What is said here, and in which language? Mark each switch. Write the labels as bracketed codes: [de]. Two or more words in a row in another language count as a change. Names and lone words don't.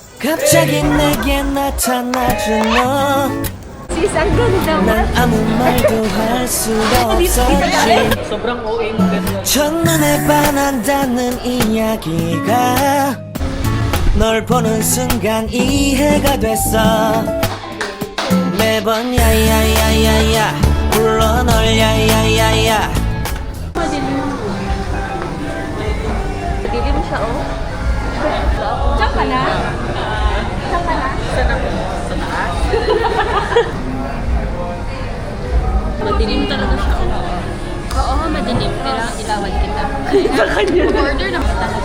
[ko] 갑자기 내게 나타나준 너 [tl] Sis, ang ganda mo. [ko] 난 아무 말도 할 수가 없었지 [tl] Sobrang OA mo ganda. [ko] 첫눈에 반한다는 이야기가 널 보는 순간 이해가 됐어 매번 야야야야야 불러 널 야야야야 [tl] Dilim siya, oh. Diyan ka na? Diyan ka na? Madilim talaga siya. Oo, madilim. Kailangan ilawan kita. Order na talaga.